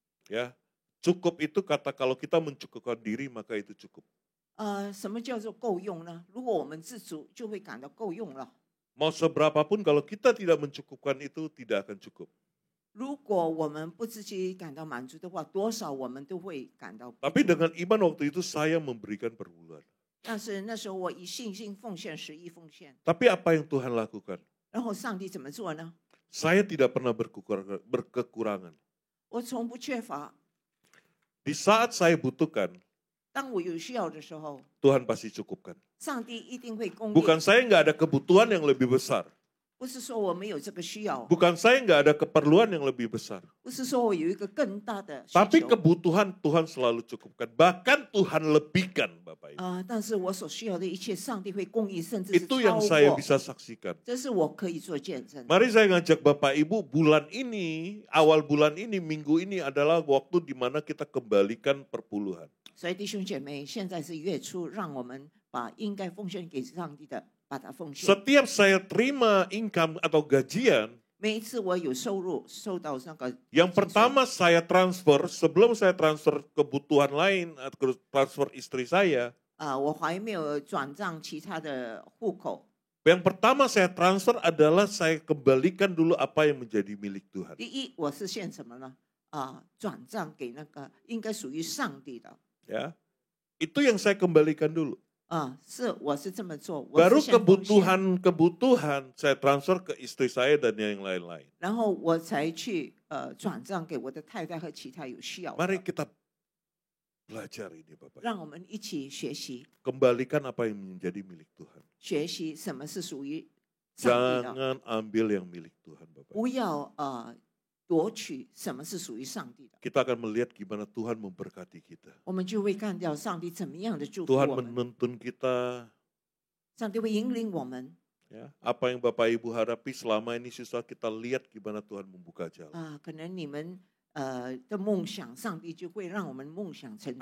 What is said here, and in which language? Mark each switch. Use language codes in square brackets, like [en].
[id] Ya, cukup itu kata kalau kita mencukupkan diri maka itu cukup. [zh] 什么叫做够用呢？如果我们自足，就会感到够用了。 [id] Mau seberapapun kalau kita tidak mencukupkan itu tidak akan cukup. [zh] 如果我们不自己感到满足的话，多少我们都会感到不足。 [id] Tapi dengan iman waktu itu saya memberikan perpuluhan. [zh] 但是那时候我以信心奉献11奉献， [id] Tapi apa yang Tuhan lakukan? [zh] 然后上帝怎么做呢？ [id] Saya tidak pernah berkekurangan. [zh] 我从不缺乏。 [id] Di saat saya butuhkan, [zh] 当我有需要的时候， [id] Tuhan pasti cukupkan. [zh] 上帝一定会供应。 [id] Bukan saya nggak ada kebutuhan yang lebih besar. [zh] 不是说我没有这个需要， [id] Bukan saya nggak ada keperluan yang lebih besar. [zh] 不是说我有一个更大的需 [id] Tapi [zh] 求。 [id] kebutuhan Tuhan selalu cukupkan. Bahkan Tuhan lebihkan, Bapak Ibu. [zh] 但是我所需要的一切，上帝会供应，甚至是 [id] Itu [zh] 超 [id] yang saya [zh] 过。 [id] bisa saksikan. [zh] 这是我可以做见证。 [id] Mari saya ngajak Bapak Ibu bulan ini, awal bulan ini, minggu ini adalah waktu di mana kita kembalikan perpuluhan. [zh] 所以弟兄姐妹，现在是月初，让我们把应该奉献给上帝的，把它奉献。 [id] Setiap saya terima income atau gajian, [zh] 每一次我有收入，收到那个 [id] yang pertama saya transfer, sebelum saya transfer kebutuhan lain, atau transfer istri saya, [zh] 我还没有转账其他的户口。 [id] yang pertama saya transfer adalah saya kembalikan dulu apa yang menjadi milik Tuhan. [zh] 第一，我是献什么呢？转账给那个应该属于上帝的。 [id] Ya, itu yang saya kembalikan dulu. [zh] 我是这么做。 [id] Baru [zh] 我是先奉献 [id] kebutuhan saya transfer ke istri saya dan yang lain-lain. [zh] 然后我才去转账给我的太太和其他有需要的。 [id] Mari kita belajar ini Bapak. [zh] 让我们一起学习， [id] Kembalikan apa yang menjadi milik Tuhan. [zh] 学习什么是属于上帝的， [id] Jangan ambil yang milik Tuhan Bapak. [zh] 不要夺取什么是属于上帝的。 [id] Kita akan melihat gimana Tuhan memberkati kita. [zh] 我们就会看到上帝怎么样的祝福 [id] Tuhan [zh] 我们， [id] menuntun kita. [zh] 上帝会引领我们。 [id] Ya, apa yang Bapak Ibu hadapi selama ini susah, kita lihat gimana Tuhan membuka jalan. [zh] 可能你们的梦想，上帝就会让我们梦想成真。